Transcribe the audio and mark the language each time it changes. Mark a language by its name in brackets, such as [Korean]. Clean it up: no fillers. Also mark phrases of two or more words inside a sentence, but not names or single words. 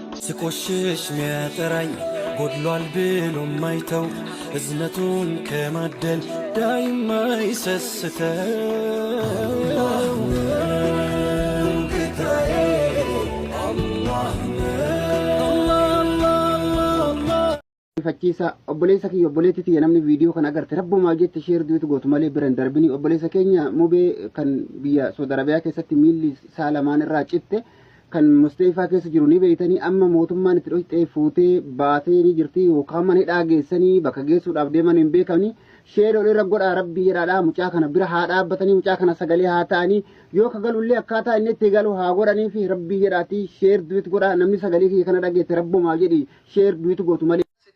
[Amharic] ስቆሽሽ ሚያጠራኝ ጎድሏል ብሎ ማይተው እዝነቱን ከማደል ዳይማ ይሰስተው ጌታዬ [Oromo] Fakkisa obboleessa kiyya obboleetti namni viidiyoo kana agarte rabbumaa jette sheer duutu gootu malee bira hin darbini obboleessa keenya mubee kan biyya Saudi Arabiyaa keessatti miilli isaa lamaan irraa citte kan Musteefaa keessa jiru ni beeytanii amma mootummaan itti dhohitee fuutee baatee ni jirti yookaan mana hidhaa geessanii bakka geessuudhaaf deeman hin beekamni sheer irra godhaa rabbii jedhaadhaa mucaa kana bira haa dhaabbatanii mucaa kana sagalee haa ta'anii yoo ka galullee akkaataa inni itti galu haa godhanii fi rabbii jedhaati sheer duutu godhaa namni sagalee kiyya kana dhageette rabbumaa jedhi sheer duutu gootu malee